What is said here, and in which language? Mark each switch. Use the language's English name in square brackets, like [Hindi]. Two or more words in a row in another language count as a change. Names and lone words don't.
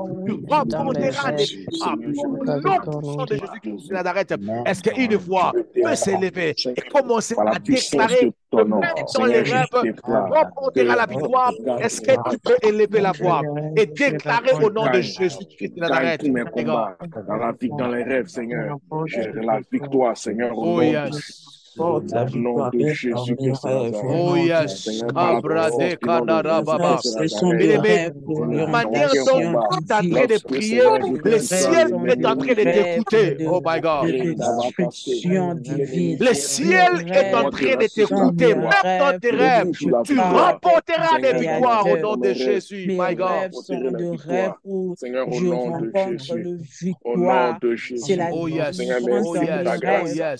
[French] Tu remporteras les victoires. Au nom puissant de Jésus-Christ de Nazareth, est-ce qu'une voix peut s'élever et commencer à déclarer que même dans les rêves, tu remporteras la victoire? Est-ce que tu peux élever la voix et déclarer au nom de Jésus-Christ de Nazareth? Tous mes combats dans les rêves, Seigneur. J'ai la victoire, Seigneur. Au [English] Oh [French] nom [English] yes. [French] remporte la victoire dans mes rêves. [English] Oh yes. Kabrade Kadara Baba. [French] Ce sont des rêves pour La manière dont tu es en train de prier, le ciel est en train de t'écouter. [English] Oh my God. [French] Le ciel est en train de t'écouter, même dans tes rêves. Tu remporteras des victoires au nom de Jésus. [English] My God. [French] Mes rêves sont des rêves où je rencontre le victoire. C'est la différence dans mes rêves.